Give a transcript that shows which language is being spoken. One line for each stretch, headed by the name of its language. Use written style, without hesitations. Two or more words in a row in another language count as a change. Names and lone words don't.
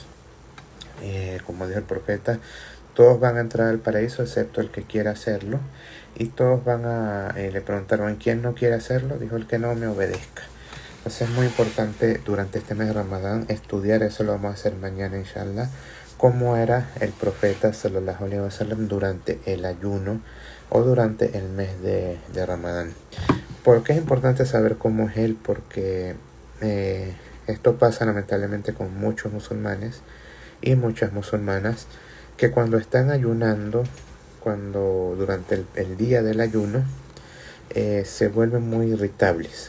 Spanish: Como dijo el profeta, todos van a entrar al paraíso excepto el que quiera hacerlo, y todos le preguntaron, ¿quién no quiere hacerlo? Dijo, el que no me obedezca. Entonces es muy importante durante este mes de Ramadán estudiar, eso lo vamos a hacer mañana inshallah, cómo era el profeta
Arabic: صلى الله عليه وسلم
Spanish: durante el ayuno o durante el mes de Ramadán. ¿Por qué es importante saber cómo es él? Porque esto pasa lamentablemente con muchos musulmanes y muchas musulmanas, que cuando están ayunando, durante el día del ayuno, se vuelven muy irritables.